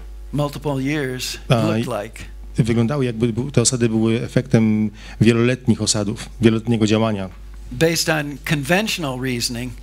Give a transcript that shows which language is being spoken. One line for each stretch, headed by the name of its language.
English: multiple years looked like.
Polish: Wyglądało, jakby te osady były efektem wieloletnich osadów, wieloletniego działania.
English: Based on conventional reasoning.